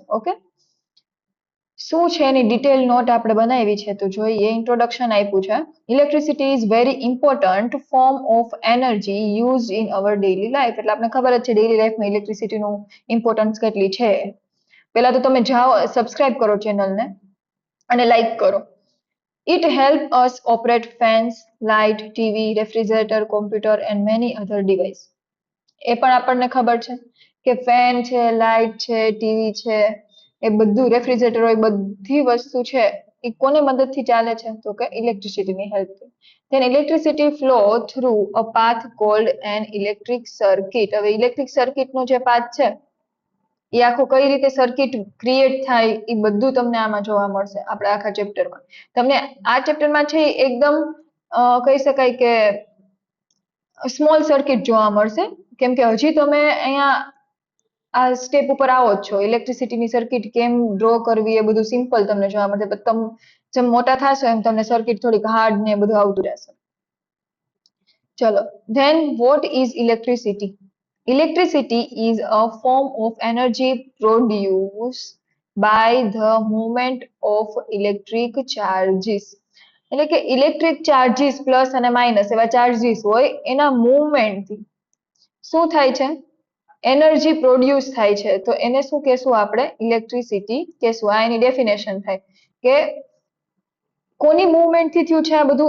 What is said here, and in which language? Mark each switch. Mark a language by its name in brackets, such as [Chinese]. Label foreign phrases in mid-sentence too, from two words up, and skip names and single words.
[Gujarati] ઓકે, શું છે એની [English] detail note [Gujarati] આપણે બનાવી છે તો જોઈએ. ઇન્ટ્રોડક્શન આપ્યું છે. [English] Electricity is very important form of energy use in our daily life. [Gujarati] એટલે આપણે ખબર જ છે [English] daily life [Gujarati] ઇલેક્ટ્રિસિટીનું ઇમ્પોર્ટન્સ કેટલી છે. પહેલા તો તમે જાઓ, સબસ્ક્રાઇબ કરો ચેનલને અને લાઈક કરો. [English] It helps us operate fans, light, TV, refrigerator, computer and many other devices. [Gujarati] એ પણ આપણને ખબર છે કે ફેન છે, લાઇટ છે, ટીવી છે, એ બધું, રેફ્રિજરેટર હોય, બધી વસ્તુ છે એ કોની મદદથી ચાલે છે તો કે ઇલેક્ટ્રિસિટીની હેલ્પથી. [English] Then electricity flow through a path called an electric circuit. [Gujarati] હવે [English] electric circuit [Gujarati] જે પાથ છે એ આખો કઈ રીતે [English] circuit create [Gujarati] થાય એ બધું તમને આમાં જોવા મળશે આપણા આખા ચેપ્ટરમાં. તમને આ ચેપ્ટરમાં છે એકદમ કહી શકાય કે [English] small circuit [Gujarati] જોવા મળશે, કેમ કે હજી તમે અહીંયા આ સ્ટેપ ઉપર આવો જ છો. ઇલેક્ટ્રિસિટીની સર્કિટ કેમ ડ્રો કરવી એ બધું સિમ્પલ તમને જોવા મળશે, પણ તમે જેમ મોટા થશો એમ તમને સર્કિટ થોડીક હાર્ડ ને બધું આવતું રહેશે. [English] ચલો, then what is electricity? Electricity is a form of energy produced by the movement of electric charges. [Gujarati] એટલે કે [English] electric charges plus [Gujarati] અને માઇનસ એવા ચાર્જીસ હોય એના મૂવમેન્ટથી શું થાય છે? [English] energy produce [Gujarati] થાય છે. તો એને શું કહેશું આપણે? ઇલેક્ટ્રિસિટી કહેશું. આ એની ડેફિનેશન થાય કે કોની મૂવમેન્ટથી થયું છે આ બધું?